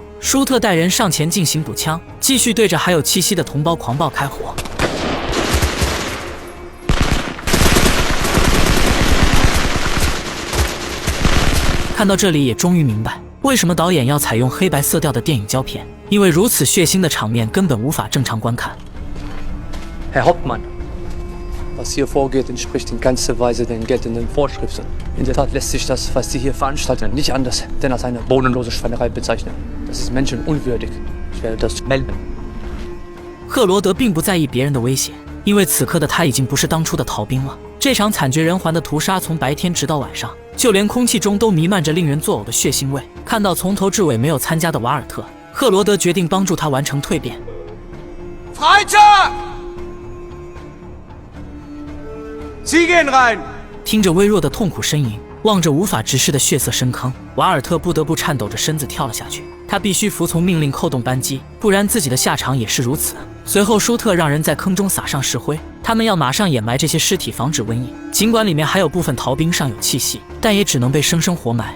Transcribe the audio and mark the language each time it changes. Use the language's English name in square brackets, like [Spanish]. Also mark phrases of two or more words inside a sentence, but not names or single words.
[Chinese] 舒特带人上前进行补枪，继续对着还有气息的同胞狂暴开火。看到这里，也终于明白为什么导演要采用黑白色调的电影胶片，因为如此血腥的场面根本无法正常观看。 [German] Herr Hauptmann, was hier vorgeht, entspricht in ganzer Weise den geltenden Vorschriften. In der Tat lässt sich das, was Sie hier veranstalten, nicht anders denn als eine bodenlose Schweinerei bezeichnen. Das ist menschenunwürdig. Ich werde das melden. [Chinese] 赫罗德并不在意别人的威胁，因为此刻的他已经不是当初的逃兵了。这场惨绝人寰的屠杀从白天直到晚上，就连空气中都弥漫着令人作呕的血腥味。看到从头至尾没有参加的瓦尔特，赫罗德决定帮助他完成蜕变。 [German] Freitag! Sie gehen rein! [Chinese] 听着微弱的痛苦呻吟，望着无法直视的血色深坑，瓦尔特不得不颤抖着身子跳了下去。他必须服从命令，扣动扳机，不然自己的下场也是如此。随后舒特让人在坑中撒上石灰，他们要马上掩埋这些尸体，防止瘟疫。尽管里面还有部分逃兵尚有气息，但也只能被生生活埋。